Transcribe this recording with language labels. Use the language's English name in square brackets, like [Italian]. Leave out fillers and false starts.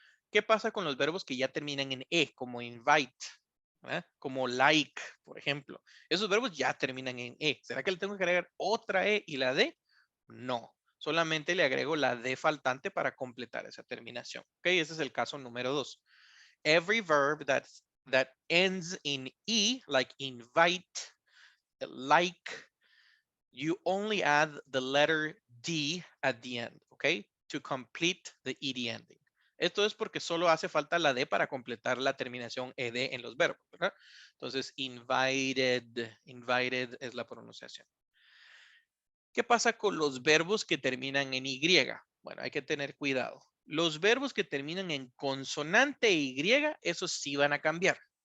[Spanish] ¿Qué pasa con los verbos que ya terminan en e, como invite, ¿verdad? Como like, por ejemplo? Esos verbos ya terminan en e. ¿Será que le tengo que agregar otra e y la d? No, solamente le agrego la d faltante para completar esa terminación. ¿Ok? Ese es el caso número 2. [English] Every verb that ends in e, like invite, like, you only add the letter D at the end, okay? To complete the ed ending. [Spanish] Esto es porque solo hace falta la D para completar la terminación ed en los verbos, ¿verdad? Entonces, invited es la pronunciación. ¿Qué pasa con los verbos que terminan en Y? Bueno, hay que tener cuidado. Los verbos que terminan en consonante Y, esos sí van a cambiar.